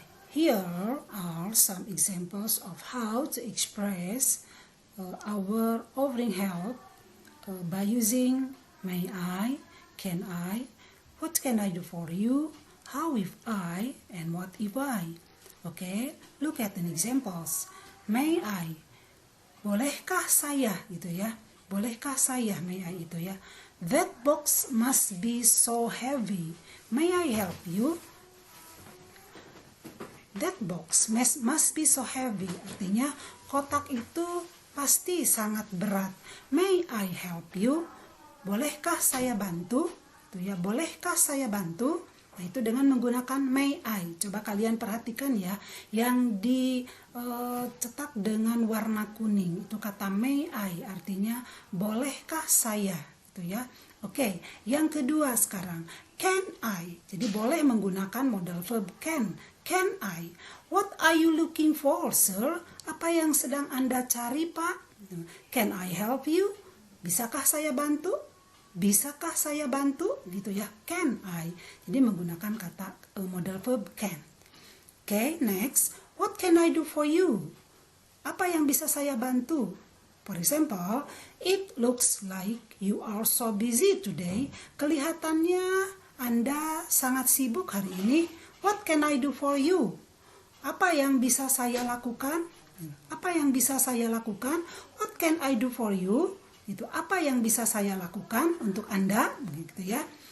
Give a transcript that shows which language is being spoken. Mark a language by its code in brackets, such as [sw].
[en] Here are some examples of how to express our offering help by using may I, can I, what can I do for you, how if I, and what if I. Okay, look at the examples. May I, [id] bolehkah saya, gitu ya. Bolehkah saya, [en] may I [id] itu ya. [en] That box must be so heavy. May I help you? That box must be so heavy. [id] Artinya kotak itu pasti sangat berat. [en] May I help you? [id] Bolehkah saya bantu? Itu ya, bolehkah saya bantu? Nah, itu dengan menggunakan may I. Coba kalian perhatikan ya, yang dicetak dengan warna kuning itu kata [en] may I, [id] artinya bolehkah saya, itu ya. Oke, yang kedua sekarang can I. Jadi boleh menggunakan modal verb can. [en] Can I? What are you looking for, sir? [id] Apa yang sedang Anda cari, Pak? [en] Can I help you? [id] Bisakah saya bantu? Bisakah saya bantu? Gitu ya, [en] can I. [id] Jadi menggunakan kata modal verb can. [en] Okay, next. What can I do for you? [id] Apa yang bisa saya bantu? [en] For example, it looks like you are so busy today. [id] Kelihatannya Anda sangat sibuk hari ini. [en] What can I do for you? [id] Apa yang bisa saya lakukan? Apa yang bisa saya lakukan? [en] What can I do for you? [id] Itu apa yang bisa saya lakukan untuk Anda, begitu ya.